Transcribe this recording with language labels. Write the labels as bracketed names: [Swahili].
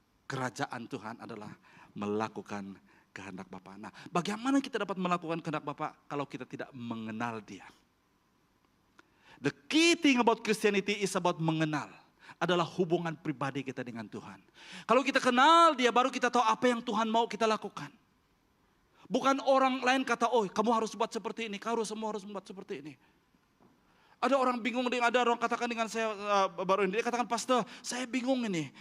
[Malay] kerajaan Tuhan adalah melakukan kehendak Bapa. Nah, bagaimana kita dapat melakukan kehendak Bapa kalau kita tidak mengenal Dia? [English] The key thing about Christianity is about [Malay] mengenal. Adalah hubungan pribadi kita dengan Tuhan. Kalau kita kenal Dia, baru kita tahu apa yang Tuhan mau kita lakukan. Bukan orang lain kata, oh kamu harus buat seperti ini, kamu semua harus buat seperti ini. Ada orang bingung, ada orang katakan dengan saya baru ini, dia katakan, pastor saya bingung ini.